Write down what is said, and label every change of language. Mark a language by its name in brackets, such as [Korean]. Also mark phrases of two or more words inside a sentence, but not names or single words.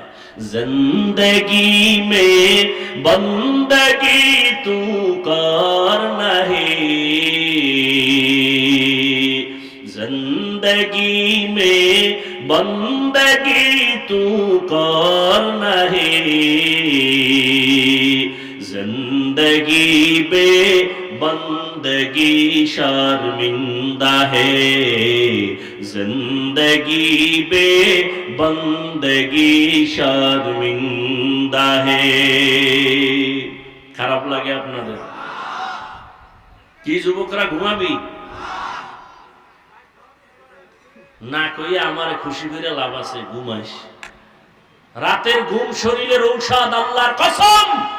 [Urdu] زندگی میں بندگی تو کرنا ہے, زندگی میں بندگی تو کرنا ہے, زندگی بے بندگی شرمندہ ہے، زندگی بے بندگی شرمندہ ہے. [Bangla] খারাপ লাগে আপনাদের? কি যুবকরা ঘুমাবি না কইয়া আমারে খুশি করে লাভ আছে? ঘুমাইস। রাতের ঘুম শরীরের ঔষধ, আল্লাহর কসম।